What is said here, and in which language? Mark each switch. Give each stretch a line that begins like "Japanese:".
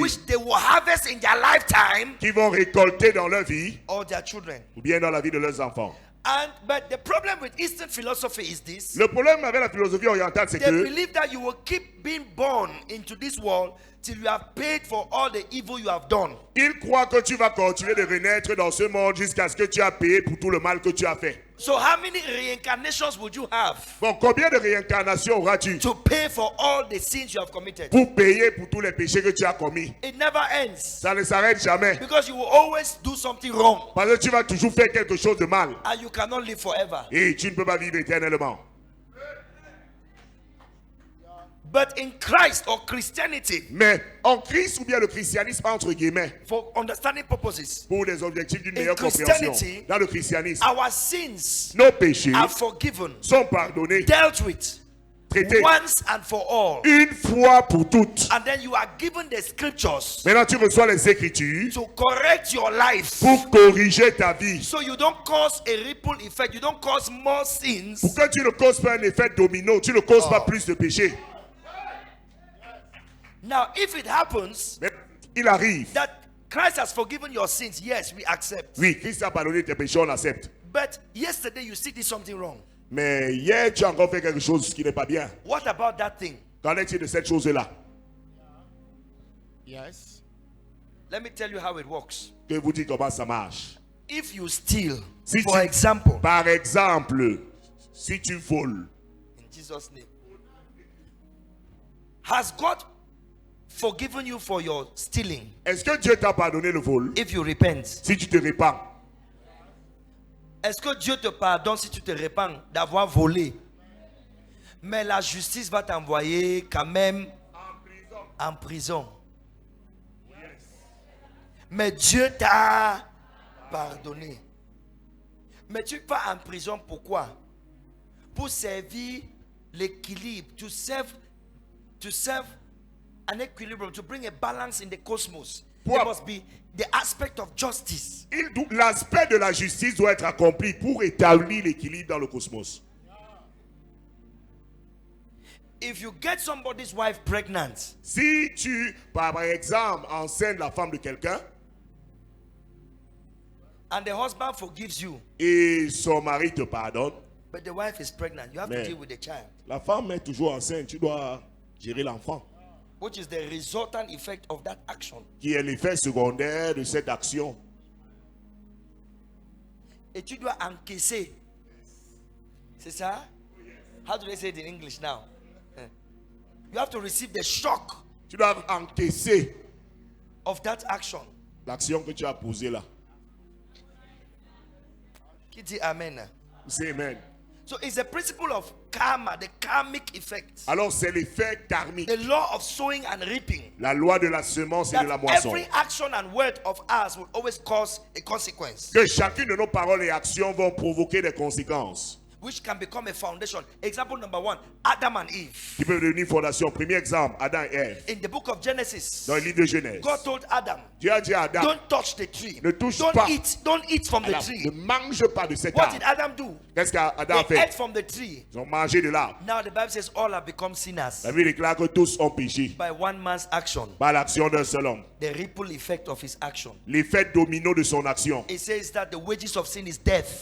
English: which they will harvest in their lifetime
French: qui vont récolter dans leur vie
English: or their children.
French: ou bien dans la vie de leurs enfants.
English: But the problem with Eastern philosophy is this:
French: Le problème avec la philosophie orientale, c'est
English: they
French: que
English: believe that you will keep being born into this world till you have paid for all the evil you have done.
French: ils croient que tu vas continuer de renaître dans ce monde jusqu'à ce que tu as payé pour tout le mal que tu as fait.
English: So how many reincarnations would you have
French: Bon, combien de réincarnations auras-tu
English: to pay for all the sins you have committed?
French: pour payer pour tous les péchés que tu as commis?
English: It never ends,
French: Ça ne s'arrête jamais.
English: because you will always do something wrong
French: Parce que tu vas toujours faire quelque chose de mal.
English: and you cannot live forever.
French: Et tu ne peux pas vivre éternellement.
English: But in Christ or Christianity,
French: Mais en Christ ou bien le christianisme, entre guillemets,
English: for understanding purposes,
French: pour des objectifs d'une
English: In
French: meilleure compréhension,
English: Christianity,
French: dans le christianisme,
English: our sins
French: nos péchés
English: are forgiven,
French: sont pardonnés,
English: dealt with
French: traités
English: once and for all.
French: une fois pour toutes.
English: And then you are given the scriptures
French: Maintenant, tu reçois les Écritures
English: to correct your life,
French: pour corriger ta vie.
English: so you don't cause a ripple effect, you don't cause more sins,
French: Pour que tu ne causes pas un effet domino, tu ne causes pas plus de péchés.
English: Now, if it happens
French: Mais il arrive.
English: that Christ has forgiven your sins, yes, we accept.
French: Oui, Christ a pardonné tes péchés, on accepte.
English: But yesterday you still did something wrong.
French: Mais hier, tu as encore fait quelque chose qui n'est pas bien.
English: What about that thing?
French: Qu'en est-il de cette chose-là?
English: Yes. Let me tell you how it works.
French: Je vais vous dire comment ça marche.
English: If you steal,
French: Si
English: for
French: tu-
English: example,
French: Par exemple, si tu voles,
English: in Jesus' name, has God forgiven you for your stealing
French: est-ce que Dieu t'a pardonné le vol
English: if you repent?
French: si tu te répands? Est-ce que Dieu te pardonne si tu te répands d'avoir volé? Mais la justice va t'envoyer quand même en prison. Mais Dieu t'a pardonné. Mais tu vas en prison pourquoi? Pour servir l'équilibre.
English: To serve an equilibrium. To bring a balance in the cosmos. There must be the aspect of justice.
French: L'aspect de la justice doit être accompli pour établir l'équilibre dans le cosmos.
English: If you get somebody's wife pregnant,
French: Si tu, par exemple, enceintes la femme de quelqu'un
English: and the husband forgives you,
French: et son mari te pardonne,
English: but the wife is pregnant, you have to deal with the child,
French: la femme est toujours enceinte, tu dois gérer l'enfant,
English: which is the resultant effect of that action.
French: qui est l'effet secondaire de cette action. Et tu dois encaisser. C'est ça?
English: How do they say it in English now? You have to receive the shock
French: Tu dois encaisser
English: of that action.
French: l'action que tu as posée là. Qui dit amen? C'est amen.
English: So it's a principle of karma, the karmic effect.
French: Alors c'est l'effet karmique,
English: The law of sowing and reaping.
French: la loi de la semence et de la
English: That
French: moisson.
English: every action and word of ours will always cause a consequence,
French: Que chacune de nos paroles et actions vont provoquer des conséquences
English: which can become a foundation. Example number 1, Adam and Eve.
French: qui peuvent devenir fondation. Premier exemple, Adam et Ève.
English: In the book of Genesis,
French: Dans le livre de Genèse,
English: God told Adam,
French: Dieu a dit à Adam,
English: don't touch the tree.
French: Ne touche
English: Don't
French: pas.
English: eat from the
French: alors,
English: tree.
French: ne mange pas de cet
English: What did
French: arbre.
English: Adam do?
French: Qu'est-ce qu'Adam a
English: They ate
French: fait?
English: from the tree.
French: Ils ont mangé de l'arbre.
English: Now the Bible says all have become sinners
French: La Bible déclare que tous ont péché
English: by one man's action.
French: par l'action d'un seul homme.
English: The ripple effect of his action.
French: L'effet domino de son action.
English: It says that the wages of sin is death.